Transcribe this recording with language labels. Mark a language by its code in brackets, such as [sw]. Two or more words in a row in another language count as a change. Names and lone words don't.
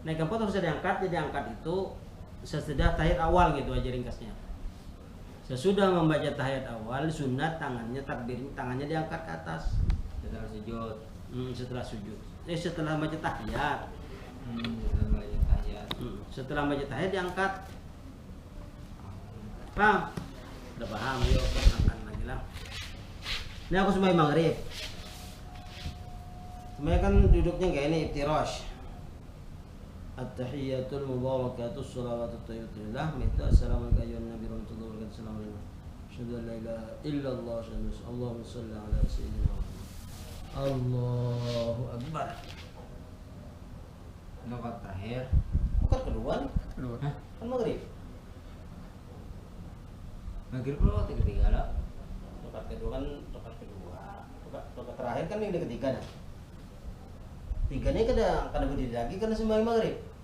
[bjn] Naik keempat harus diangkat, jadi angkat itu sesudah tahiyat awal gitu aja ringkasnya. Sesudah membaca tahiyat awal, sunat tangannya takbir, tangannya diangkat ke atas. Setelah sujud. Setelah sujud. Setelah baca tahiyat. Setelah baca tahiyat. Setelah baca tahiyat diangkat. Paham? Udah paham, yuk angkat lagi lah. Ini aku sembahyang maghrib. Sembahyang kan duduknya kayak ini, iftirash. [ar] التحيات المباركات الصلوات الطيبات. Minta السلام عليكم يا نبي ورحمة الله وبركاته. السلام عليكم. أشهد أن لا إله إلا الله وأشهد أن اللهم صل على سيدنا محمد. الله أكبر. [bjn] Rakaat terakhir. Rakaat kedua nih. Kedua. Kan maghrib. Maghrib rakaat ketiga lah. Rakaat kedua kan rakaat kedua. Rakaat terakhir kan yang ketiga dah. Tiganya kada berdiri lagi karena sembahyang maghrib.